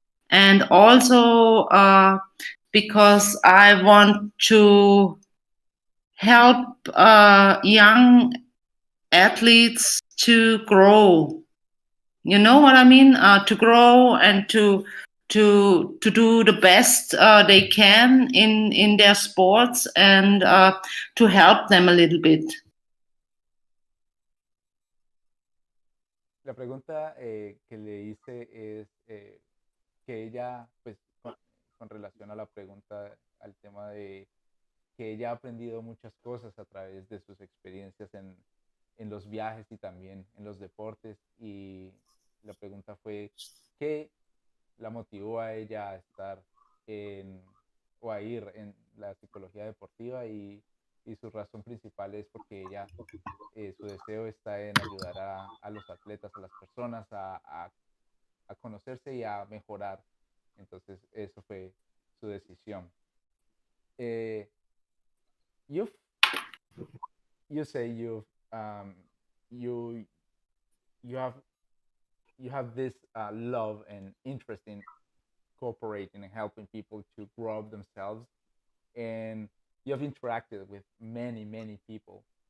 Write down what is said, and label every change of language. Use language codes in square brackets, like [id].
[en] And also because I want to help young athletes to grow. You know what I mean? To grow and to do the best they can in their sports and to help them a little bit. [es] La pregunta que le hice es que ella, pues, con relación a la pregunta, al tema de que ella ha aprendido muchas cosas a través de sus experiencias en los viajes y también en los deportes. Y la pregunta fue, ¿qué la motivó a ella a estar en, o a ir en la psicología deportiva? Y su razón principal es porque ella, su deseo está en ayudar a los atletas, a las personas, a conocerse y a mejorar. Entonces, eso fue su decisión. [en] Eh, you've you say um, you you have you have this love and interest in cooperating and helping people to grow up themselves, and you have interacted with many people.